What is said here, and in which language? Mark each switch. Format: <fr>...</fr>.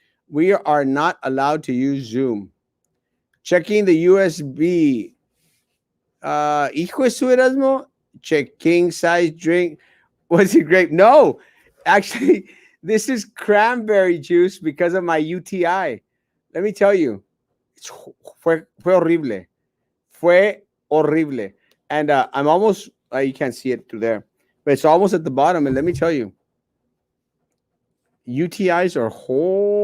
<en>We are not allowed to use Zoom. Checking the USB.</en> <es>Hijo de su Erasmo.</es> <en>Check king size drink. Was it grape? No, actually, this is cranberry juice because of my UTI. Let me tell you,</en> <es>fue horrible. Fue horrible.</es> <en>And I'm almost, you can't see it through there, but it's almost at the bottom. And let me tell you, UTIs are horrible.</en>